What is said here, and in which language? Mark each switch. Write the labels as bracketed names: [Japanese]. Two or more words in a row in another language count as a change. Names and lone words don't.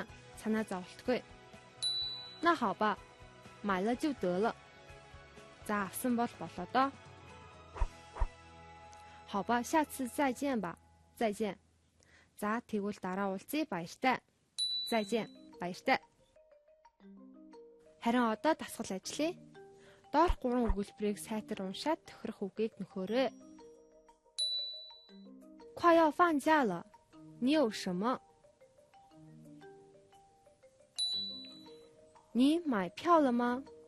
[Mongolian] Санаа зовлтгүй. [Chinese] 那好吧，买了就得了。 [Mongolian] За авсан бол болоо доо. [Chinese] 好吧，下次再见吧。再见. [Mongolian] За тэгвэл дараа уулзъя. Баяртай. [Chinese] 再见. [Mongolian] Баяртай. Харин одоо дасгал ажиллая. Доорх 3 өгүүлбэрийг сайтар уншаад тохирох үгийг нөхөөрэй. [Chinese] 快要放假了，你有什么？你买票了吗？